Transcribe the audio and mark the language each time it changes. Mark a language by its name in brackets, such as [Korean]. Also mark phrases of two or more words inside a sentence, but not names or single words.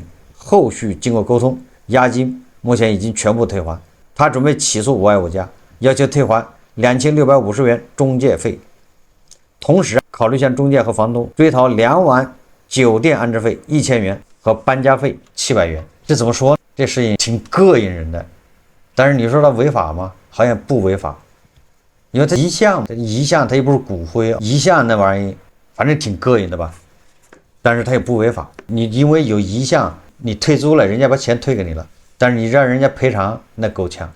[Chinese] 後續經過溝通，押金目前已經全部退還。他準備起訴我愛我家，要求退還2650元中介費，同時考慮向中介和房東追討2晚酒店安置費1000元和搬家費700元。這怎麼說呢？這事情挺膈應人的，但是你說它違法嗎？好像不違法，因為它遺像它又不是骨灰啊，遺像那玩意反正挺膈應的吧，但是它也不違法。你因為有遺像你退租了，人家把錢退給你了，但是你讓人家賠償，那够呛。